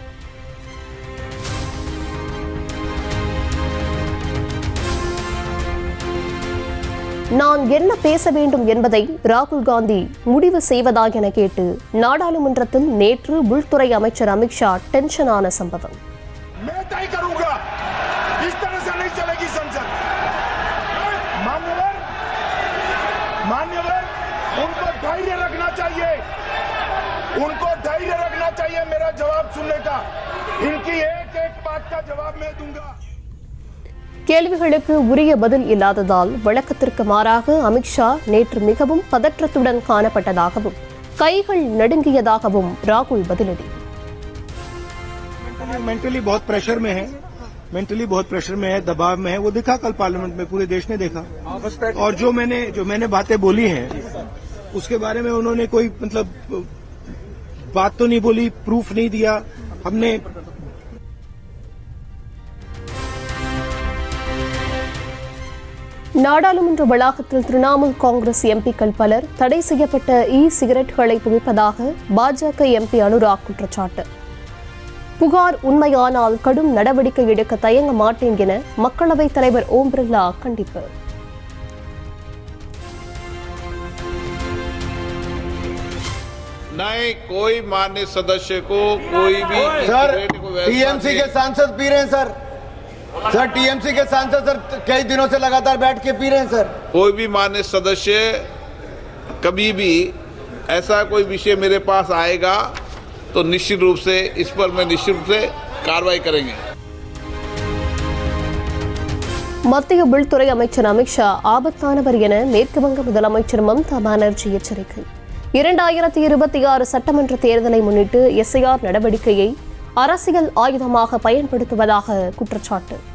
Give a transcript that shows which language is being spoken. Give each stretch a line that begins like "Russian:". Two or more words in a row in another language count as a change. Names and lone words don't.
Tamil: நான் என்ன பேச வேண்டும் என்பதை ராகுல் காந்தி முடிவு செய்வதா என கேட்டு நாடாளுமன்றத்தில் நேற்று உள்துறை அமைச்சர் அமித்ஷா டென்ஷனான சம்பவம்.
Hindi: उनको धैर्य रखना चाहिए मेरा जवाब सुनने का. इनकी एक एक बात का जवाब मैं दूंगा.
Tamil: கேள்விகளுக்கு உரிய பதில் இல்லாததால் வழக்கத்திற்கு மாறாக அமித்ஷா நேற்று மிகவும் பதற்றத்துடன் காணப்பட்டதாகவும் கைகள் நடுங்கியதாகவும் ராகுல் பதிலடி.
Hindi: मेंटली बहुत प्रेशर में है, दबाव में है. वो दिखा कल पार्लियामेंट में, पूरे देश ने देखा. और जो मैंने बातें बोली हैं उसके बारे में उन्होंने कोई मतलब बात तो नहीं बोली, प्रूफ नहीं दिया. हमने
Tamil: நாடாளுமன்ற வளாகத்தில் திரிணாமுல் காங்கிரஸ் எம்பிக்கள் பலர் தடை செய்யப்பட்ட சிகரெட்டுகளை புகைப்பதாக பாஜக எம்பி அனுராக் குற்றச்சாட்டு. புகார் உண்மையானால் கடும் நடவடிக்கை எடுக்க தயங்க மாட்டேன் என மக்களவைத் தலைவர் ஓம் பிர்லா கண்டிப்பு.
Hindi: नहीं, कोई मान्य सदस्य को कोई भी सर टीएमसी के सांसद पी रहे हैं सर टीएमसी के सांसद सर कई दिनों से लगातार बैठ के पी रहे हैं सर. कोई भी मान्य सदस्य कभी भी ऐसा कोई विषय मेरे पास आएगा तो निश्चित रूप से इस पर मैं निश्चित रूप से कार्रवाई करेंगे.
Tamil: மத்திய உள்துறை அமைச்சர் அமித்ஷா ஆபத்தானவர் என மேற்கு வங்க முதலமைச்சர் மம்தா பானர்ஜி எச்சரிக்கை. 2026 சட்டமன்ற தேர்தலை முன்னிட்டு எஸ்ஐஆர் நடவடிக்கையை அரசியல் ஆயுதமாக பயன்படுத்துவதாக குற்றச்சாட்டு.